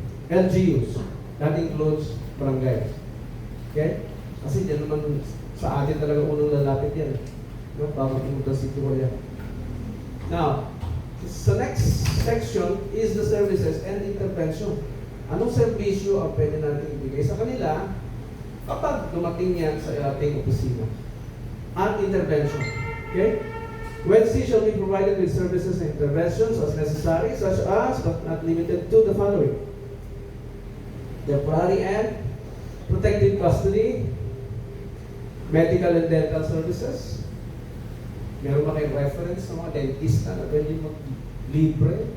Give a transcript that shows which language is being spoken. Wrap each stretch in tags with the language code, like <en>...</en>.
<en>LGUs, that includes barangay.</en> <tl>Okay? Kasi yan naman sa atin talaga unang lalapit yan. No? Bago pumunta sa City Hall yan.</tl> <en>Now, the next section is the services and intervention.</en> <tl>Anong serbisyo ang pwede natin ibigay sa kanila kapag dumating yan sa ating opisina? At intervention. Okay?</tl> <en>WEDC shall be provided with services and interventions as necessary, such as, but not limited to, the following: temporary and protective custody, medical and dental services.</en> <tl>Meron ba kayong reference ng mga dentista na pwede mag-libre?</tl>